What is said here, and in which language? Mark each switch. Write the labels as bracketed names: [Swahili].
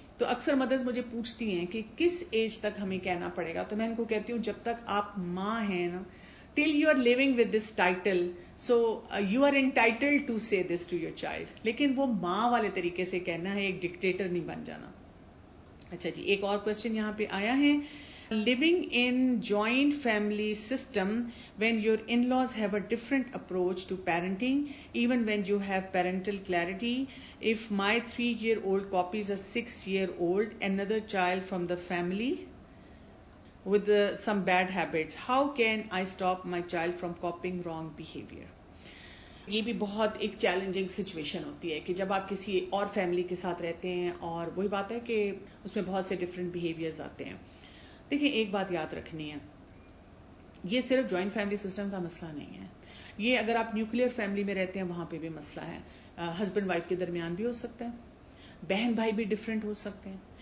[Urdu] تو اکثر مدرس مجھے پوچھتی ہیں کہ کس ایج تک ہمیں کہنا پڑے گا, تو میں ان کو کہتی ہوں جب تک آپ ماں ہیں نا, [English] till you are living with this title, so you are entitled to say this to your child. [Urdu] لیکن وہ ماں والے طریقے سے کہنا ہے, ایک ڈکٹیٹر نہیں بن جانا. اچھا جی, ایک اور کوشچن یہاں پہ آیا ہے. [English] Living in joint family system when your in-laws have a different approach to parenting, even when you have parental clarity. If my 3-year-old copies a 6-year-old, another child from the family with some bad habits, how can I stop my child from copying wrong behavior? [Urdu] یہ بھی بہت ایک challenging situation ہوتی ہے کہ جب آپ کسی اور فیملی کے ساتھ رہتے ہیں اور وہی بات ہے کہ اس میں بہت سے ڈفرینٹ بیہیویئرز آتے ہیں. دیکھیں ایک بات یاد رکھنی ہے, یہ صرف جوائنٹ فیملی سسٹم کا مسئلہ نہیں ہے. یہ اگر آپ نیوکلیر فیملی میں رہتے ہیں وہاں پہ بھی مسئلہ ہے. ہسبینڈ وائف کے درمیان بھی ہو سکتا ہے, بہن بھائی بھی ڈفرینٹ ہو سکتے ہیں.